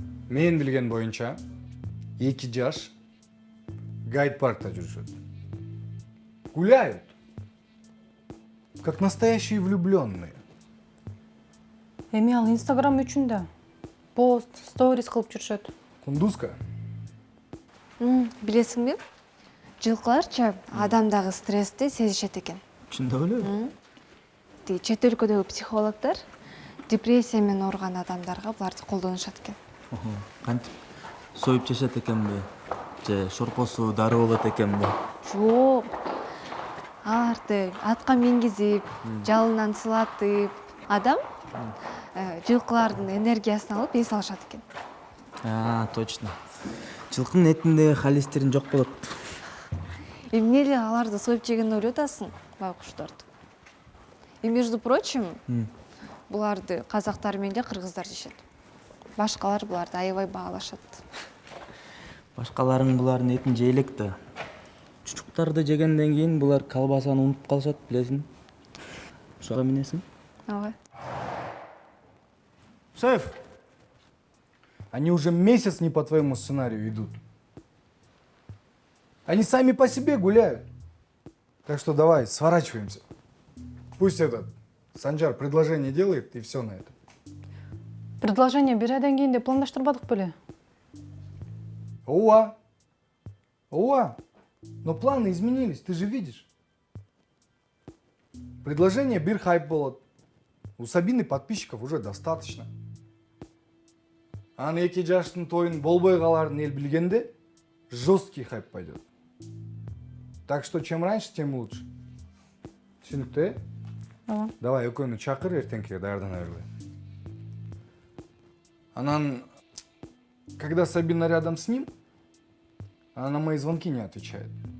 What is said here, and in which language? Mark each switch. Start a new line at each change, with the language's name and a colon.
Kyrgyz: Мен билген боюнча 2 жаш гайд-паркта жүрүшөт.
Russian: Гуляют. Как настоящие влюбленные.
Kyrgyz: Эми ал Инстаграм үчүн да. Пост, сторис кылып жүрүшөт. Кундузка. Билесиңби? Жылкыларча адамдагы стрессти сезишет экен. Чындап эле? Тиги чет өлкөдөгү психологдор депрессия менен ооруган адамдарга буларды колдонушат экен. Кантип союп жашат экенби? Же шорпосу дароо болот экенби? Жок. Аларды атка мингизип, жалынан сылатып, адам жылкылардын энергиясын алып эс алышат экен.
Russian: Точно.
Kyrgyz: Жылкынын этинде холестерин жок болот. Эмне эле аларды союп жегенин ойлоп атасың, байкуштарды.
Russian: И между прочим,
Kyrgyz: буларды казактар менен эле кыргыздар жешет. Башкалар буларды аябай баалашат. Башкаларың булардын этин жейлек да. Чучуктарды жегенден кийин булар колбасаны унутуп калышат, билесиң? Ошого минесиң? Ага.
Russian: Шеф, они уже месяц не по твоему сценарию идут. Они сами по себе гуляют. Так что давай, сворачиваемся. Пусть этот Санжар предложение делает, и все на это.
Kyrgyz: Предложение бир айдан кийин деп пландаштырбадык беле? Ооба.
Russian: Но планы изменились, ты же видишь.
Kyrgyz: Предложение бир хайп болот.
Russian: У Сабины подписчиков уже достаточно.
Kyrgyz: Аны 2 жаштын тоюн болбой каларын эл билгенде
Russian: жесткий хайп пойдет. Так что чем раньше, тем лучше.
Kyrgyz: Түшүнүктүү, э? Ооба. Давай экөөнү чакыр, эртеңки даярдана бергиле.
Russian: Анан, когда Сабина рядом с ним, она на мои звонки не отвечает.